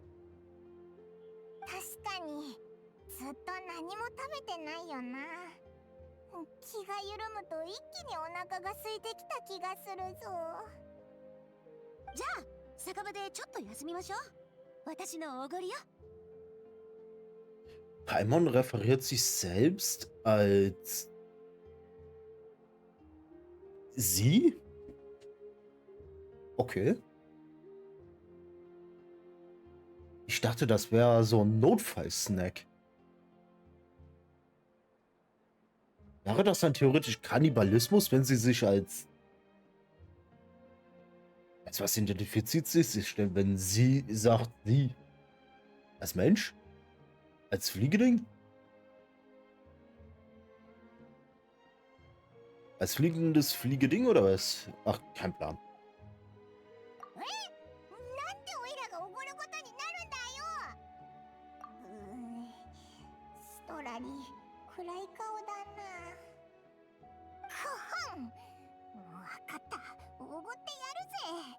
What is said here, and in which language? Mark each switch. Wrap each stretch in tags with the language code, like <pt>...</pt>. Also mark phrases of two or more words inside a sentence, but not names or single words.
<ja>確かにずっと何も食べてないよな。気が緩むと一気にお腹が空いてきた気がするぞ。じゃあ酒場でちょっと休みましょう。私のおごりよ。</ja> <de>Paimon referiert sich selbst als sie? Okay. Ich dachte, das wäre so ein Notfall-Snack. Wäre das dann theoretisch Kannibalismus, wenn sie sich als was identifiziert sich denn, wenn sie sagt, sie als Mensch? Als Fliegeding? Als fliegendes Fliegeding oder was? Ach, kein Plan.</de> <ja>なんでオイラがおごることになるんだよ。ストラリ暗い顔だな。ふふん、わかった、おごってやるぜ。</ja>